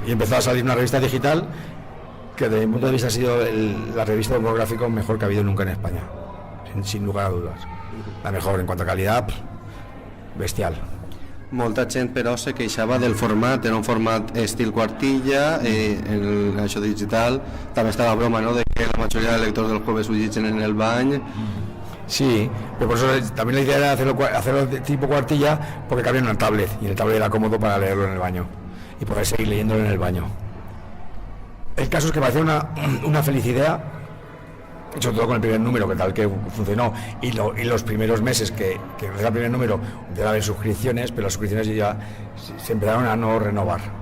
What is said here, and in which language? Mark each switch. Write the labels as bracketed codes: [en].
[es] Y empezó a salir una revista digital que desde mi punto de vista ha sido la revista de humor gráfico mejor que ha habido nunca en España, sin lugar a dudas. La mejor en cuanto a calidad, bestial. [ca] Molta gent, però, se queixava del format, era un format estil quartilla, això digital. També està la broma, ¿no?, de que la majoria de lectors del Jueves ho llegeixen en el bany. [es] Sí, pero por eso también la idea era hacerlo de tipo cuartilla, porque cabía en una tablet, y el tablet era cómodo para leerlo en el baño y poder seguir leyéndolo en el baño. El caso es que parecía una feliz idea, sobre todo con el primer número, que tal que funcionó, y los primeros meses que era el primer número, debe haber suscripciones, pero las suscripciones ya se empezaron a no renovar.